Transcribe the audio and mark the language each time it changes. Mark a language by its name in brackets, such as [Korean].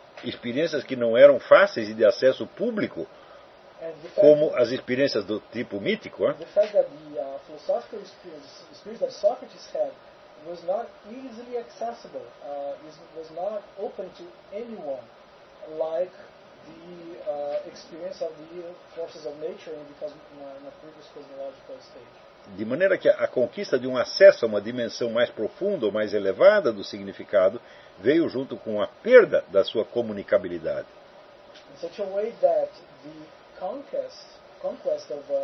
[Portuguese] Experiências que não eram fáceis e de acesso público, como as experiências do tipo mítico, [English] the fact that the philosophical experience that Socrates had was not easily accessible, was not open to anyone, like the experience of the forces of nature in the previous cosmological stage. [Portuguese] De maneira que a conquista de um acesso a uma dimensão mais profunda ou mais elevada do significado veio junto com a perda da sua comunicabilidade. [English] In such a way that the conquest of